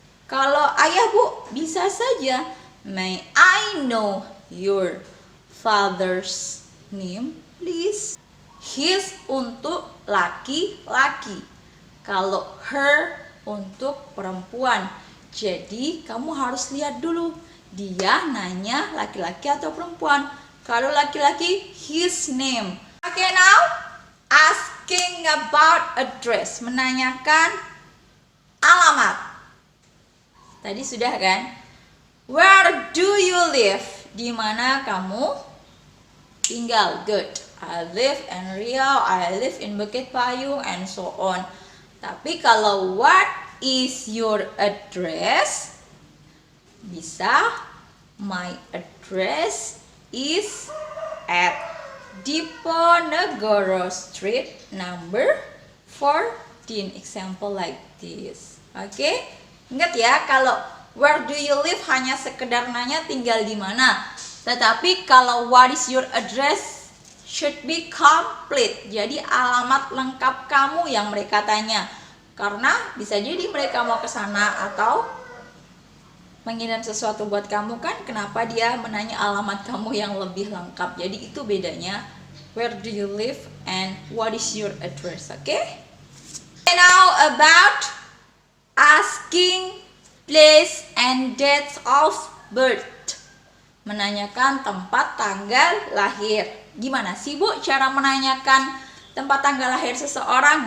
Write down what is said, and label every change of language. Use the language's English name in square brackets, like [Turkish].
[Indonesian] Kalau ayah bu, bisa saja [English] may I know your father's name please. [Indonesian] His untuk laki-laki, kalau her untuk perempuan. Jadi kamu harus lihat dulu dia nanya laki-laki atau perempuan. Kalau laki-laki, his name. [English] Okay, now asking about address, [Indonesian] menanyakan alamat. Tadi sudah kan? [English] Where do you live? [Indonesian] Di mana kamu tinggal? [English] Good. I live in Riau, I live in Bukit Payung, and so on. [Indonesian] Tapi kalau [English] what is your address? [Indonesian] Bisa [English] my address is at Diponegoro Street number 14. Example like this. Okay? [Indonesian] Ingat ya, kalau [English] where do you live [Indonesian] hanya sekedar nanya tinggal di mana. Tetapi kalau [English] what is your address should be complete. [Indonesian] Jadi alamat lengkap kamu yang mereka tanya. Karena bisa jadi mereka mau ke sana atau mengirim sesuatu buat kamu kan. Kenapa dia menanya alamat kamu yang lebih lengkap. Jadi itu bedanya [English] where do you live and what is your address. Okay? Now about asking place and date of birth. [Indonesian] Menanyakan tempat tanggal lahir. Gimana sih Bu cara menanyakan tempat tanggal lahir seseorang?